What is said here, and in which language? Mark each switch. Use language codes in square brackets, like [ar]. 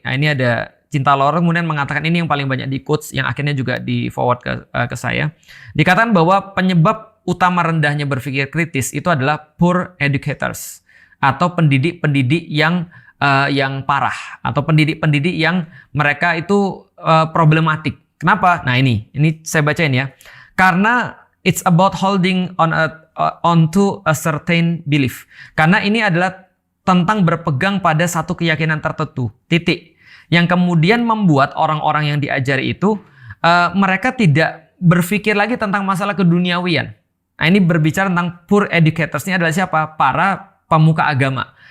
[id] Nah, ini ada Cinta Laura kemudian mengatakan ini yang paling banyak di quotes, yang akhirnya juga di forward ke saya. Dikatakan bahwa penyebab utama rendahnya berpikir kritis itu adalah poor educators, atau pendidik-pendidik yang parah, atau pendidik-pendidik yang mereka itu problematik. Kenapa? Nah ini saya bacain ya. [en] Karena it's about holding onto a certain belief. [id] Karena ini adalah tentang berpegang pada satu keyakinan tertentu. Titik. Yang kemudian membuat orang-orang yang diajari itu mereka tidak berpikir lagi tentang masalah keduniawian. Nah ini berbicara tentang poor educators, ini adalah siapa? Para pemuka agama.